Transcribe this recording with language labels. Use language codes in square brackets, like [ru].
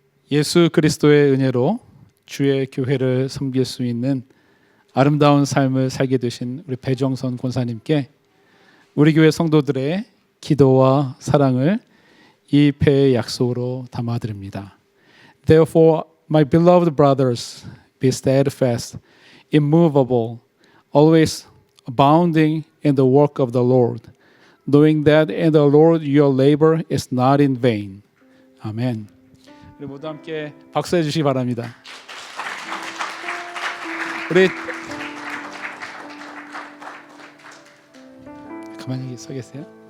[ko] 예수 그리스도의 은혜로 주의 교회를 섬길 수 있는 아름다운 삶을 살게 되신 우리 배정선 권사님께 우리 교회 성도들의 기도와 사랑을 이 패의 약속으로 담아드립니다. [en] Therefore, my beloved brothers, be steadfast, immovable, always abounding in the work of the Lord, knowing that in the Lord your labor is not in vain. [ko] 아멘. 우리 모두 함께 박수해 주시기 바랍니다. 우리 가만히 서 계세요.